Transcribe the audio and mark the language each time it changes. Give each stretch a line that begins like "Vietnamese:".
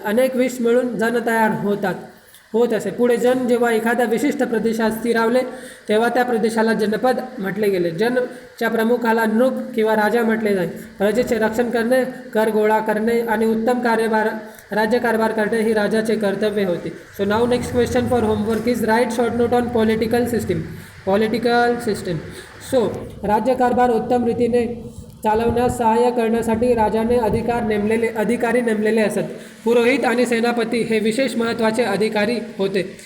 Marathi: अनेक विश मिळून जन तयार होत असे. पुढे जन जेव्हा एखाद्या विशिष्ट प्रदेशात स्थिरावले तेव्हा त्या प्रदेशाला जनपद म्हटले गेले. जनच्या प्रमुखाला नृप किंवा राजा म्हटले जाई. प्रजेचे रक्षण करणे, कर गोळा करणे आणि उत्तम राज्यकारभार करणे ही राजाचे कर्तव्य होते.
English: So now next question for homework is write short note on political system.
Marathi: So राज्यकारभार उत्तम रीतीने चालवण्यास सहाय्य करण्यासाठी राजाने अधिकारी नेमलेले असत. पुरोहित आणि सेनापती हे विशेष महत्त्वाचे अधिकारी होते.